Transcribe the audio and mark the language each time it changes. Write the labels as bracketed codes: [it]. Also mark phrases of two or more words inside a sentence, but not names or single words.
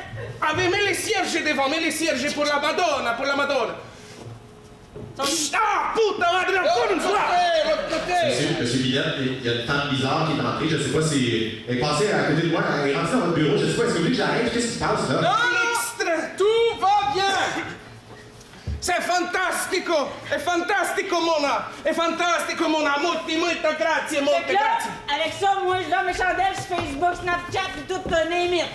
[fr] Ah, mais mets les cierges devant, mets les cierges pour la Madonna, Ah, [es] puta madre, [fr] encore une fois! Monsieur Vigan, il y a une femme bizarre qui est entrée. Je sais pas si... Elle est passée à côté de moi. Elle est rentrée dans votre bureau. Je sais pas, est-ce que vous voulez que j'arrête? Qu'est-ce qui se passe, là? Non! Tout va bien! C'est fantastico! [it] È fantastico, Mona! È fantastico, Mona! Molto grazie, molte grazie! [fr] Avec ça, moi, je donne mes chandelles sur Facebook, Snapchat et tout, [en] name it.